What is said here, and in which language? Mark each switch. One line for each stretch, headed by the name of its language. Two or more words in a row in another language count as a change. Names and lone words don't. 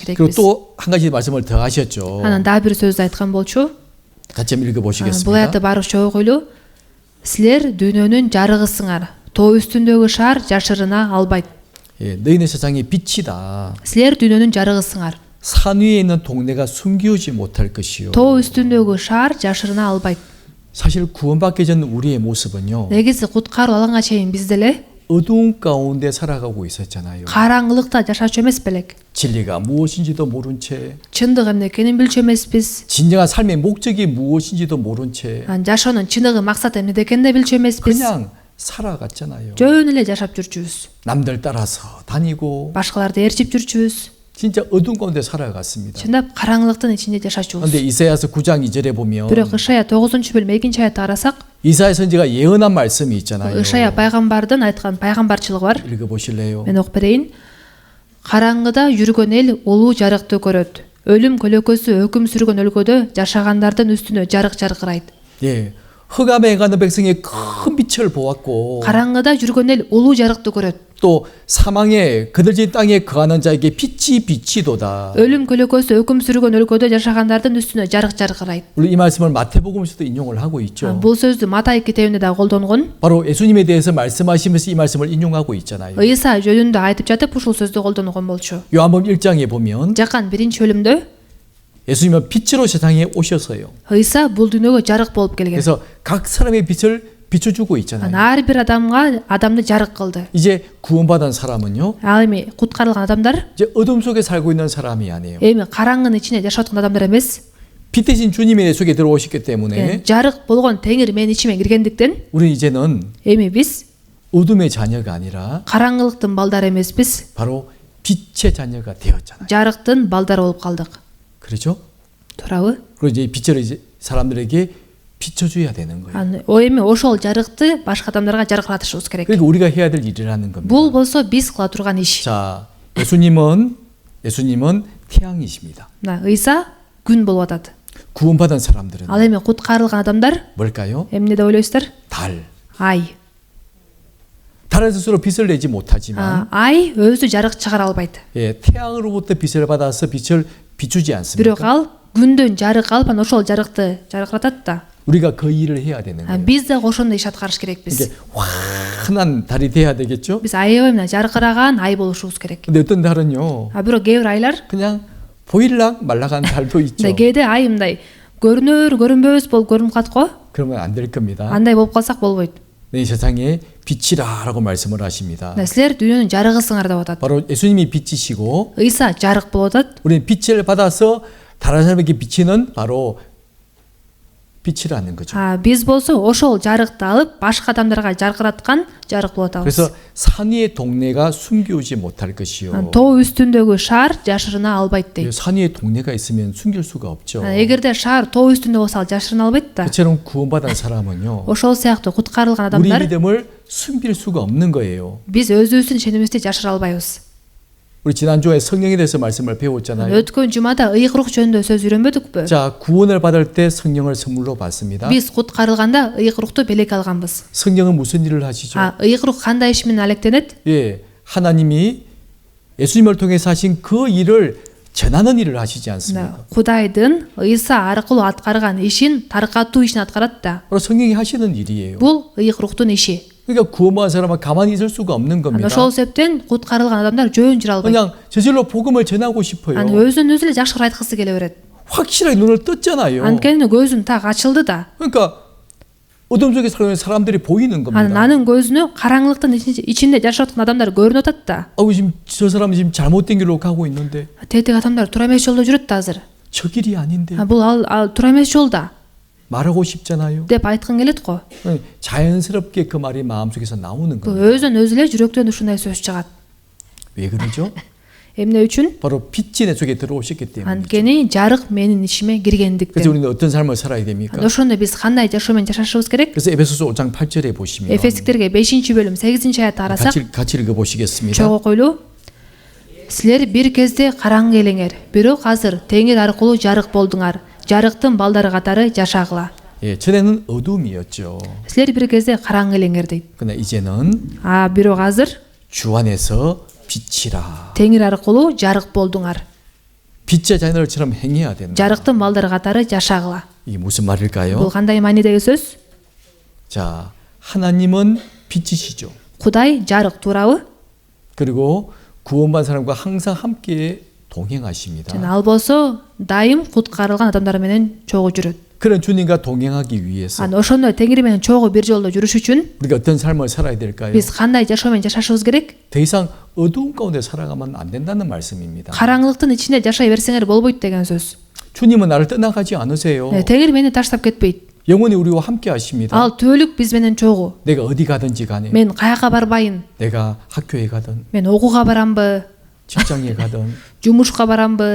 Korean: 그리고
Kyrgyz: керекпиз.
Korean: 또 한 가지 말씀을 더 하셨죠.
Kyrgyz: анан дагы бир сөздү айткан болчу.
Korean: 같이 한번
Kyrgyz: бул
Korean: 읽어보시겠습니다.
Kyrgyz: аятты барышча окуйлу. силер дүйнөнүн жарыгысыңар. тоо үстүндөгү шаар жашырына албайт.
Korean: 예, 너희는 세상의 빛이다.
Kyrgyz: силер дүйнөнүн жарыгысыңар.
Korean: 산 위에 있는 동네가 숨기우지 못할 것이요.
Kyrgyz: тоо үстүндөгү шаар жашырына албайт.
Korean: 사실 구원받기 전 우리의 모습은요.
Kyrgyz: негизи куткаруу алганга чейин биз деле
Korean: 어두운 가운데 살아가고 있었잖아요.
Kyrgyz: караңгылыкта жашачу эмес белек.
Korean: 진리가 무엇인지도 모른 채,
Kyrgyz: чындык эмне экенин билчү эмеспиз.
Korean: 진정한 삶의 목적이 무엇인지도 모른 채
Kyrgyz: жашоонун чындыгы максаты эмнеде экенин да билчү эмеспиз.
Korean: 그냥 살아갔잖아요.
Kyrgyz: жөн эле жашап жүрчүбүз.
Korean: 남들 따라서 다니고
Kyrgyz: башкаларды ээрчип жүрчүбүз.
Korean: 진짜 어두운 가운데 살아갔습니다.
Kyrgyz: чындап караңгылыктын ичинде жашачубуз.
Korean: 그런데 이사야서 9장 2절에 보면
Kyrgyz: бирок ышая 9-бөлүм 2 аятты карасак,
Korean: 이사야 선지가 예언한 말씀이 있잖아요.
Kyrgyz: ышая пайгамбардын айткан пайгамбарчылыгы бар.
Korean: 읽어보실래요?
Kyrgyz: мен окуп берейин. караңгыда жүргөн эл улуу жарыкты көрөт. өлүм көлөкөсү өкүм сүргөн өлкөдө жашагандардын үстүнө жарык жаркырайт.
Korean: 예, 흑암에 가는 백성이 큰 빛을 보았고
Kyrgyz: караңгыда жүргөн 엘 улуу жарыкты көрөт.
Korean: 또 사망에 그들진 땅에 거하는 자에게 빛이 비치도다.
Kyrgyz: өлүм көлөкөсү өкүм сүргөн өлкөдө жашагандардын үстүнө жарык жаркырайт.
Korean: 우리 이 말씀을 마태복음에서도 인용을 하고 있죠.
Kyrgyz: бул сөздү Матай китебинде да колдонгон.
Korean: 바로 예수님에 대해서 말씀하시면서 이 말씀을 인용하고 있잖아요.
Kyrgyz: ыйса жөнүндө айтып жатып ушул сөздү колдонгон болчу.
Korean: 요한복음 1장에 보면
Kyrgyz: Жакан 1-бөлүмдө
Korean: 예수님은 빛으로 세상에 오셔서요.
Kyrgyz: ыйса бул дүйнөгө жарык болуп келген.
Korean: 그래서 각 사람의 빛을 비춰주고 있잖아요.
Kyrgyz: ар бир адамды жарык кылды.
Korean: 이제 구원받은 사람은요.
Kyrgyz: ал эми куткарылган адамдар
Korean: 이제 어둠 속에 살고 있는 사람이 아니에요.
Kyrgyz: эми караңгынын ичинде жашап аткан адамдар эмес.
Korean: 빛 대신 주님이 내 속에 들어오셨기 때문에
Kyrgyz: жарык болгон теңир менин ичиме киргендиктен
Korean: 우리 이제는
Kyrgyz: эми биз
Korean: 어둠의 자녀가 아니라
Kyrgyz: караңгылыктын балдары эмеспиз.
Korean: 바로 빛의 자녀가 되었잖아요.
Kyrgyz: жарыктын балдары болуп калдык.
Korean: 그렇죠?
Kyrgyz: туурабы?
Korean: 그리고 이제 빛을 이제 사람들에게 비춰줘야 되는 거예요.
Kyrgyz: эми ошол жарыкты башка адамдарга жаркыратышыбыз керек.
Korean: 그러니까 우리가 해야 될 일이라는 겁니다.
Kyrgyz: бул болсо биз кыла турган иш.
Korean: 자, 예수님은 태양이십니다.
Kyrgyz: мына ыйса күн болуп атат.
Korean: 구원받은 사람들은
Kyrgyz: ал эми куткарылган адамдар
Korean: 뭘까요?
Kyrgyz: эмне деп ойлойсуздар?
Korean: 달.
Kyrgyz: ай.
Korean: 달 스스로 빛을 내지 못하지만
Kyrgyz: ай өзү жарык чыгара албайт.
Korean: 예, 태양으로부터 빛을 받아서 빛을 비추지
Kyrgyz: Бирок
Korean: 않습니까?
Kyrgyz: ал күндөн жарык алып анан ошол жарыкты жаркыратат да.
Korean: 우리가 그 일을 해야 되는 거예요.
Kyrgyz: Биз да ошондой иш аткарыш керекпиз.
Korean: 이게 환한 달이 돼야 되겠죠?
Kyrgyz: Биз аябай мына жаркыраган ай болушубуз керек.
Korean: 근데 어떤 달은요,
Kyrgyz: Бирок кээ бир айлар
Korean: 그냥 보일락 말락한 달도 있죠.
Kyrgyz: кээде ай мындай көрүнөр көрүнбөс болуп көрүнүп калат го.
Korean: 그러면 안 될 겁니다.
Kyrgyz: Андай болуп калсак болбойт.
Korean: 이 세상에 빛이라라고 말씀을 하십니다.
Kyrgyz: Силер дүйнөнүн жарыгысыңар деп атат.
Korean: 바로 예수님이 빛이시고
Kyrgyz: Ыйса жарык болуп атат.
Korean: 우리는 빛을 받아서 다른 사람에게 비치는 바로 빛이라는 거죠.
Kyrgyz: Биз болсо ошол жарыкты алып башка адамдарга жаркыраткан жарык болуп атабыз.
Korean: 그래서 산 위의 동네가 숨기우지 못할 것이요.
Kyrgyz: Тоо үстүндөгү шаар жашырына албайт дейт.
Korean: 산 위에 동네가 있으면 숨길 수가 없죠.
Kyrgyz: Эгерде шаар тоо үстүндө болсо ал жашырына албайт да.
Korean: 그처럼 구원받은 사람은요,
Kyrgyz: Ошол сыяктуу куткарылган
Korean: 우리
Kyrgyz: адамдар
Korean: 믿음을 숨길 수가 없는 거예요.
Kyrgyz: биз өзүбүздүн ишенимибизди жашыра албайбыз.
Korean: 우리 지난주에 성령에 대해서 말씀을 배웠잖아요.
Kyrgyz: Өткөн жумада ыйык рух жөнүндө сөз үйрөнбөдүкпү?
Korean: 자, 구원을 받을 때 성령을 선물로 받습니다.
Kyrgyz: Биз куткарылганда ыйык рухту белек алганбыз.
Korean: 성령은 무슨 일을 하시죠?
Kyrgyz: ыйык рух кандай иш менен алектенет?
Korean: 예, 하나님이 예수님을 통해서 하신 그 일을 전하는 일을 하시지 않습니까?
Kyrgyz: Кудайдын ыйса аркылуу аткарган ишин таркатуу ишин аткарат да.
Korean: 바로 성령이 하시는 일이에요.
Kyrgyz: Бул ыйык руктун иши.
Korean: 그러니까 구원받은 사람은 가만히 있을 수가 없는 겁니다.
Kyrgyz: Ошол себептен куткарылган адамдар жөн жүрө албайт.
Korean: 그냥 저절로 복음을 전하고 싶어요.
Kyrgyz: өзүн өзү эле жакшы айткысы келе берет.
Korean: 확실하게 눈을 떴잖아요.
Kyrgyz: Анткени көзүм так ачылды да.
Korean: 그러니까 어둠 속에 살아있는 사람들이 보이는 겁니다.
Kyrgyz: 나는 көзүнө караңгылыктын ичинде жашап аткан адамдар көрүнүп атат да.
Korean: 지금 저 사람은 지금 잘못된 길로 가고 있는데
Kyrgyz: Тетик адамдар туура эмес жолдо жүрөт да азыр.
Korean: 저 길이 아닌데
Kyrgyz: Бул ал туура эмес жолда
Korean: 말하고 싶잖아요.
Kyrgyz: деп айткың келет го.
Korean: 자연스럽게 그 말이 마음속에서 나오는 거예요.
Kyrgyz: өзүн өзү эле жүрөктөн ушундай сөз чыгат.
Korean: 왜 그러죠?
Kyrgyz: Эмне үчүн?
Korean: 바로 빛이 내 속에 들어오셨기 때문에.
Kyrgyz: Анткени жарык менин ишиме киргендиктен.
Korean: 그래서 우리는 어떤 삶을 살아야 됩니까?
Kyrgyz: Ошондо биз кандай жашоо менен жашашыбыз керек?
Korean: 그래서 에베소서 5장 8절에 보시면
Kyrgyz: Эфестиктерге 5-бөлүм 8-аятты карасак,
Korean: 같이 읽어 보시겠습니다.
Kyrgyz: чогуу окуйлуу. Силер бир кезде караңгы элеңер, бирок азыр теңир аркылуу жарык болдуңар. Жарыктын балдары катары жашагыла.
Korean: 예, 전에는 어둠이었죠.
Kyrgyz: Силер бир кезде караңгы элеңер дейт.
Korean: 그러나 이제는
Kyrgyz: бирок азыр
Korean: 주 안에서 빛이라.
Kyrgyz: теңир аркылуу жарык болдуңар.
Korean: 빛의 자녀들처럼 행해야 된다.
Kyrgyz: Жарыктын балдары катары жашагыла.
Korean: 이게 무슨 말일까요?
Kyrgyz: Бул кандай маанидеги сөз?
Korean: 자, 하나님은 빛이시죠.
Kyrgyz: Кудай жарык туурабы?
Korean: 그리고 구원받은 사람과 항상 함께 동행하십니다.
Kyrgyz: Жана ал болсо дайым куткарылган адамдар менен чогуу жүрөт.
Korean: 그런 주님과 동행하기 위해서
Kyrgyz: Ошондой теңир менен чогуу бир жолдо жүрүш үчүн
Korean: 우리가 어떤 삶을 살아야 될까요?
Kyrgyz: биз кандай жашоо менен жашашыбыз керек?
Korean: 더 이상 어두운 가운데 살아가면 안 된다는 말씀입니다.
Kyrgyz: Караңгылыктын ичинде жашай берсеңер болбойт деген сөз.
Korean: 주님은 나를 떠나가지 않으세요.
Kyrgyz: Теңир мени таштап кетпейт.
Korean: 영원히 우리와 함께 하십니다.
Kyrgyz: Ал түбөлүк биз менен чогуу.
Korean: 내가 어디 가든지 간에
Kyrgyz: Мен каяка барбайын?
Korean: 내가 학교에 가든
Kyrgyz: Мен окууга барамбы?
Korean: 직장에 가든
Kyrgyz: Жумушка барамбы?